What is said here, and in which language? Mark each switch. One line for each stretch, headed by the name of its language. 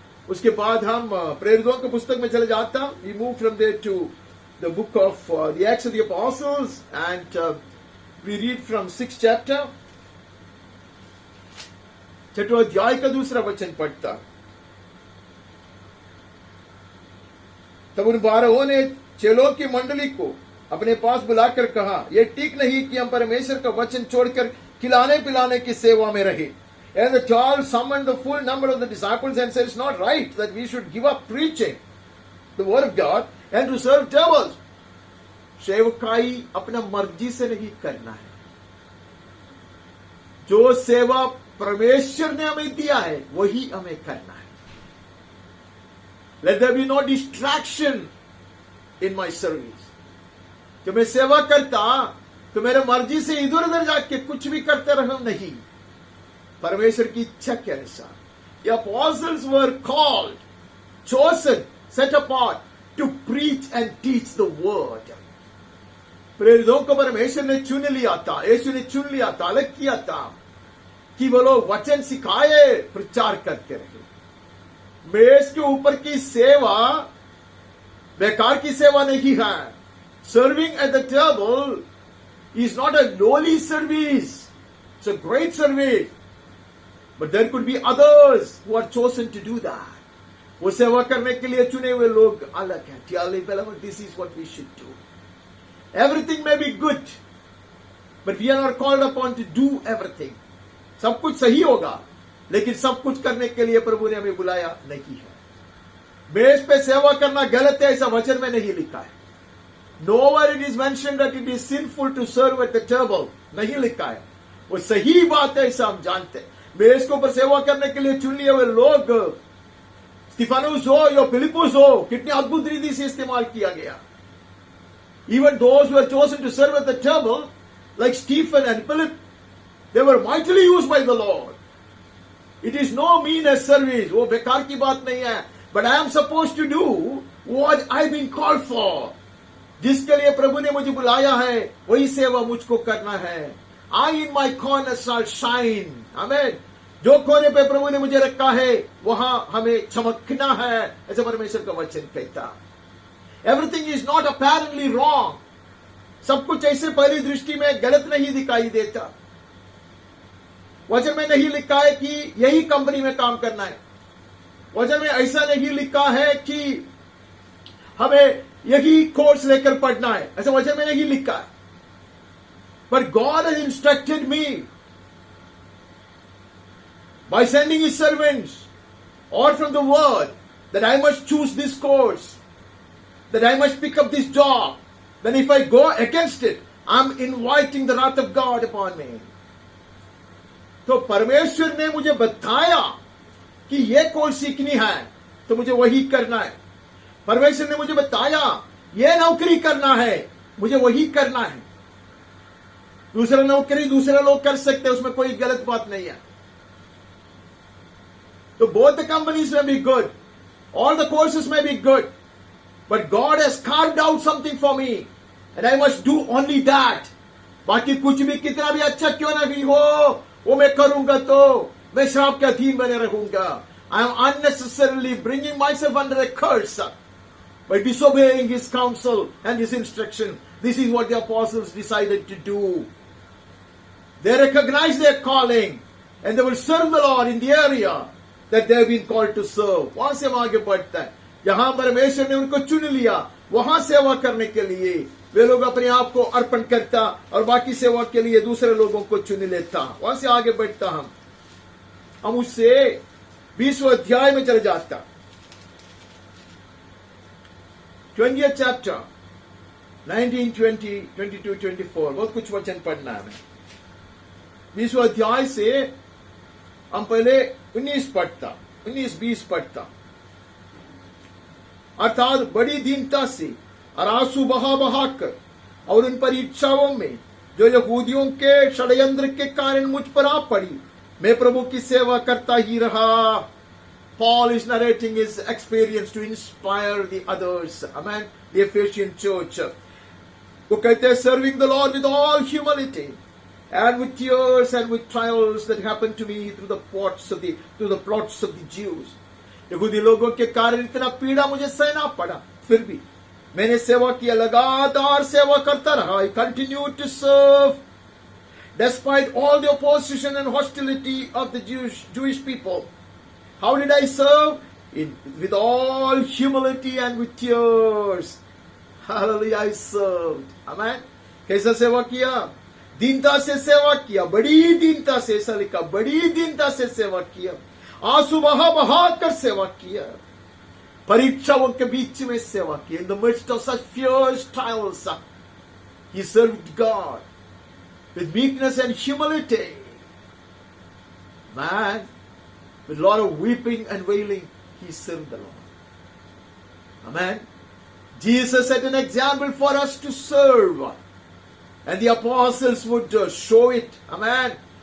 Hindi: उसके बाद हम प्रेरितों के पुस्तक में चले जाता।
English: We move from there to the book of the Acts of the Apostles, and we read from 6th chapter.
Hindi: छठवां अध्याय का दूसरा वचन पढ़ता। तब उन 12 ने चेलों की मंडली को अपने पास बुलाकर कहा, यह ठीक नहीं कि हम परमेश्वर का वचन छोड़कर खिलाने पिलाने की सेवा में रहे।
English: And the 12 summoned the full number of the disciples and said, it's not right that we should give up preaching the word of God and to serve tables.
Hindi: सेवकाई अपना मर्जी से नहीं करना है। जो सेवा परमेश्वर ने हमें दिया है वही हमें करना है।
English: Let there be no distraction in my service.
Hindi: जब मैं सेवा करता तो मेरे मर्जी से इधर उधर जाके कुछ भी करते रहो नहीं, परमेश्वर की इच्छा के अनुसार।
English: The apostles were called, chosen, set apart to preach and teach the word.
Hindi: प्रेरितों को परमेश्वर ने चुन लिया था, यीशु ने चुन लिया था, अलग किया था कि वो लोग वचन सिखाए, प्रचार करते रहे। मेज के ऊपर की सेवा बेकार की सेवा नहीं है।
English: Serving at the table is not a lowly service. It's a great service. But there could be others who are chosen to do that.
Hindi: वो सेवा करने के लिए चुने हुए लोग अलग हैं।
English: Dearly beloved, this is what we should do. Everything may be good, but we are not called upon to do everything.
Hindi: सब कुछ सही होगा, लेकिन सब कुछ करने के लिए प्रभु ने हमें बुलाया नहीं है। मेज पे सेवा करना गलत है, ऐसा वचन में नहीं लिखा है।
English: Nowhere it is mentioned that it is sinful to serve at the table.
Hindi: नहीं लिखा है। वो सही बात है, ऐसा हम जानते हैं। मेज के ऊपर सेवा करने के लिए चुन लिए हुए लोग, स्टीफानुस हो या फिलिपुस हो, कितनी अद्भुत रीति से इस्तेमाल किया गया।
English: Even those who were chosen to serve at the table, like Stephen and Philip, they were mightily used by the Lord. It is no meaningless service.
Hindi: वो बेकार की बात नहीं है।
English: But I am supposed to do what I've been called for.
Hindi: जिसके लिए प्रभु ने मुझे बुलाया है, वही सेवा मुझको करना है।
English: I in my corner shall shine.
Hindi: आमेन। जो कोने पे प्रभु ने मुझे रखा है, वहां हमें चमकना है, ऐसा परमेश्वर का वचन कहता।
English: Everything is not apparently wrong.
Hindi: सब कुछ ऐसे पहली दृष्टि में गलत नहीं दिखाई देता। वचन में नहीं लिखा है कि यही कंपनी में काम करना है। वचन में ऐसा नहीं लिखा है कि हमें यही कोर्स लेकर पढ़ना है, ऐसा वचन में नहीं लिखा है।
English: But God has instructed me by sending His servants or from the word that I must choose this course, that I must pick up this job. Then if I go against it, I'm inviting the wrath of God upon me.
Hindi: तो परमेश्वर ने मुझे बताया कि यह course सीखनी है, तो मुझे वही करना है। परमेश्वर ने मुझे बताया यह नौकरी करना है, मुझे वही करना है। दूसरा नौकरी दूसरे लोग कर सकते हैं, उसमें कोई गलत बात नहीं है.
English: So both the companies may be good, all the courses may be good, but God has carved out something for me, and I must do only that.
Hindi: बाकी कुछ भी कितना भी अच्छा क्यों ना भी हो, वो मैं करूंगा तो मैं श्राप के अधीन बने रहूंगा.
English: I am unnecessarily bringing myself under a curse by disobeying His counsel and His instruction. This is what the apostles decided to do. They recognize their calling and they will serve the Lord in the area that they have been called to serve.
Hindi: वहां से हम आगे बढ़ते हैं. जहां परमेश्वर ने उनको चुन लिया, वहां सेवा करने के लिए वे लोग अपने आप को अर्पण करता और बाकी सेवा के लिए दूसरे लोगों को चुन लेता. वहां से आगे बढ़ता हम उससे 20वें अध्याय में चले जाता.
English: 20th chapter
Hindi: 19, 20, 22, 24 बहुत कुछ वचन पढ़ना है. 20वें अध्याय से हम पहले 19-20 पढ़ता. अर्थात बड़ी दीनता से और आंसू बहा कर और उन परीक्षाओं में जो यहूदियों के षड्यंत्र के कारण मुझ पर आ पड़ी, मैं प्रभु की सेवा करता ही रहा.
English: Paul is narrating his experience to inspire the others. Amen. The Ephesian church.
Hindi: वो कहते हैं,
English: serving the Lord with all humility and with tears and with trials that happened to me through the plots of the Jews.
Hindi: यहूदी लोगों के कारण इतना पीड़ा मुझे सहना पड़ा, फिर भी मैंने सेवा किया, लगातार सेवा करता रहा.
English: I continued to serve despite all the opposition and hostility of the Jewish people. How did I serve? With all humility and with tears. Hallelujah, I served. Amen.
Hindi: कैसा सेवा किया? दीनता से सेवा किया, बड़ी दीनता से, ऐसा लिखा, बड़ी दीनता से सेवा किया, आंसू बहा कर सेवा किया, परीक्षाओं के बीच में सेवा किया.
English: In the midst of such fierce trials, he served God with meekness and humility. Man, with a lot of weeping and wailing, he served the Lord. Amen. Jesus set an example for us to serve, and the apostles would show it. Amen.